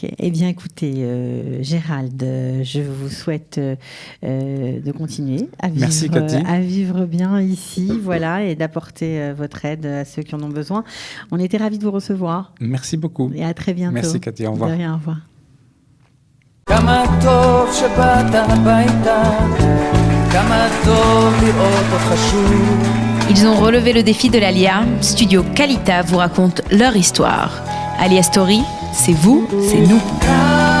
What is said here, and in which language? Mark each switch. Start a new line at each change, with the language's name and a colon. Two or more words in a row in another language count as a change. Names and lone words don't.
French: Eh bien, écoutez, Gérald, je vous souhaite de continuer à vivre bien ici, voilà, et d'apporter votre aide à ceux qui en ont besoin. On était ravis de vous recevoir. Merci beaucoup. Et à très bientôt. Merci, Cathy. Au revoir. De rien, au revoir.
Hebrew: כמה טוב שבאת הביתה, כמה טוב לראות אותך שוב.
French: Ils ont relevé le défi de l'Alia. Studio Kalita vous raconte leur histoire. Alia Story, c'est vous, c'est nous.